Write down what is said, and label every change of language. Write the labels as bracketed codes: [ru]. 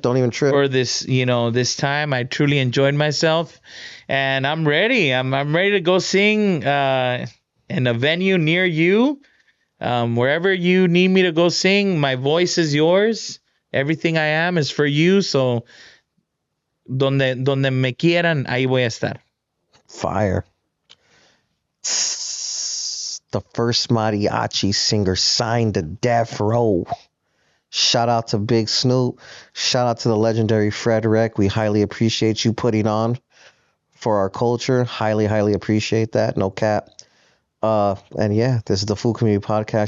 [en] Don't even trip. For this, this time. I truly enjoyed myself, and I'm ready. I'm ready to go sing in a venue near you. Wherever you need me to go sing, my voice is yours. Everything I am is for you. [es] So, donde me quieran, ahí voy a estar. [en] Fire. The first mariachi singer signed to DeathRow. Shout out to Big Snoop. Shout out to the legendary Fredwreck. We highly appreciate you putting on for our culture. Highly, highly appreciate that. No cap. And yeah, this is the Food Community Podcast.